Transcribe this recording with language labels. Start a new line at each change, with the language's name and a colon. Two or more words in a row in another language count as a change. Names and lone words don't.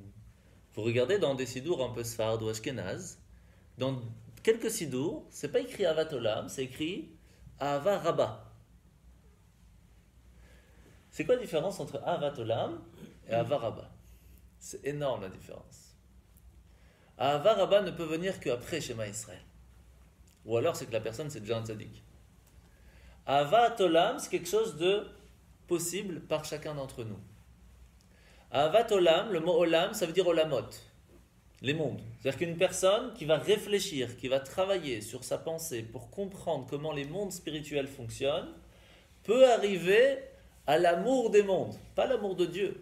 French: Vous regardez dans des Sidour un peu Sfard ou Ashkenaz, dans quelques Sidour, c'est pas écrit Ahavat Olam, c'est écrit Ahava Rabba. C'est quoi la différence entre Ahavat Olam et Ahava Rabba? C'est énorme la différence. Ahava Rabba ne peut venir qu'après Shema Israël. Ou alors c'est que la personne c'est déjà un tzaddik. Ahavat Olam, c'est quelque chose de possible par chacun d'entre nous. Ahavat Olam, le mot Olam, ça veut dire Olamot, les mondes. C'est-à-dire qu'une personne qui va réfléchir, qui va travailler sur sa pensée pour comprendre comment les mondes spirituels fonctionnent, peut arriver à l'amour des mondes, pas l'amour de Dieu.